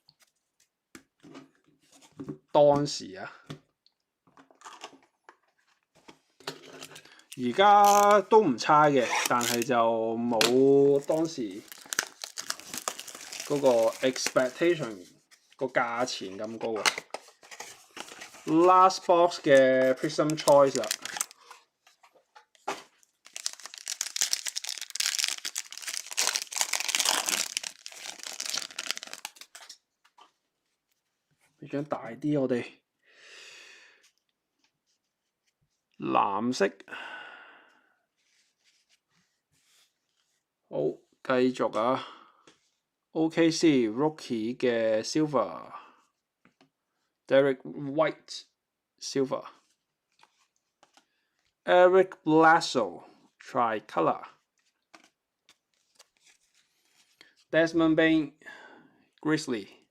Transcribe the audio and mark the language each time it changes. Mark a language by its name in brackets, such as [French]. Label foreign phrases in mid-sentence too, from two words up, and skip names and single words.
[Cantonese] 當時啊，而家都唔差嘅，但係就冇當時嗰個 expectation 個價錢咁高啊。 [English] Last box [Cantonese] 嘅 Prism Choice 啦。呢張大啲，我哋藍色。好，繼續啊。OKC Rookie 嘅 Silver。Derek White Silver。Eric Bledsoe Tricolor。Desmond Bane Grizzly。